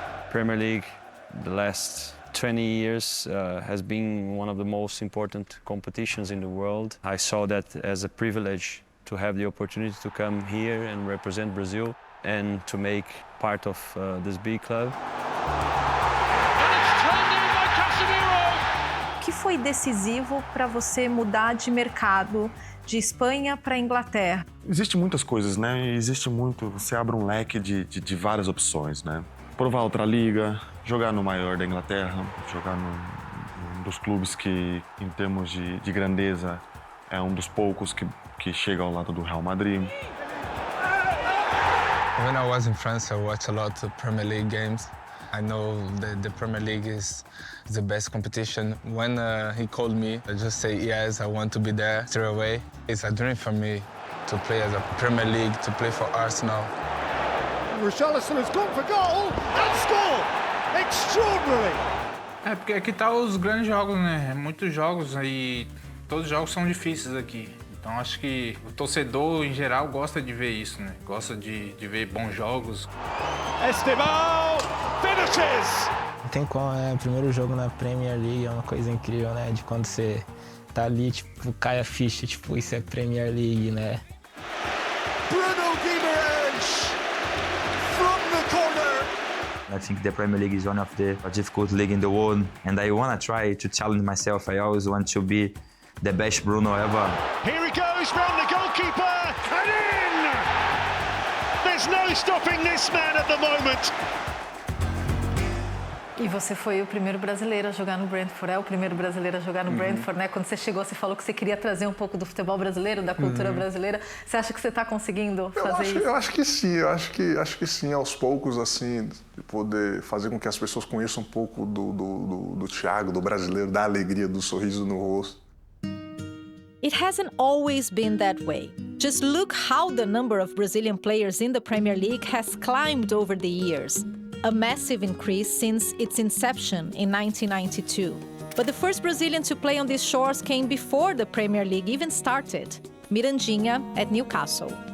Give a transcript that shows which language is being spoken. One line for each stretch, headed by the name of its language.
English: Premier League, the last 20 years, has been one of the most important competitions in the world. I saw that as a privilege to have the opportunity to come here and represent Brazil and to make part of this big club.
Portuguese: O que foi decisivo para você mudar de mercado de Espanha para Inglaterra? Existem muitas coisas, né? Existe muito, você abre um leque de várias opções, né? Provar outra liga, jogar no maior da Inglaterra, jogar num dos clubes que, em termos de grandeza, é um dos poucos que chega ao lado do Real Madrid.
English: When I was in France, I watched a lot of Premier League games. I know that the Premier League is the best competition. When he called me, I just say yes, I want to be there straight away. It's a dream for me to play as a Premier League, to play for Arsenal. Richarlison has gone for goal and scored! Extraordinary!
Portuguese: É, porque aqui tá os grandes jogos, né? Muitos jogos e todos os jogos são difíceis aqui. Então acho que o torcedor, em geral, gosta de ver isso, né? Gosta de ver bons jogos.
English: Estevão finishes!
Portuguese: Não tem como, né? O primeiro jogo na Premier League é uma coisa incrível, né? De quando você tá ali, tipo, cai a ficha, tipo, isso é Premier League, né?
English: I think the Premier League is one of the difficult league in the world, and I want to try to challenge myself. I always want to be the best Bruno ever. Here he goes round the goalkeeper and in! There's no stopping this man at the moment.
Portuguese: E você foi o primeiro brasileiro a jogar no Brentford, é o primeiro brasileiro a jogar no Brentford, né? Quando você chegou, você falou que você queria trazer um pouco do futebol brasileiro, da cultura brasileira. Você acha que você está conseguindo fazer isso? Eu acho que sim, acho que sim, aos poucos, assim, de poder fazer com que as pessoas conheçam um pouco do Thiago, do brasileiro, da alegria, do sorriso no rosto.
English: It hasn't always been that way. Just look how the number of Brazilian players in the Premier League has climbed over the years. A massive increase since its inception in 1992. But the first Brazilian to play on these shores came before the Premier League even started, Mirandinha at Newcastle.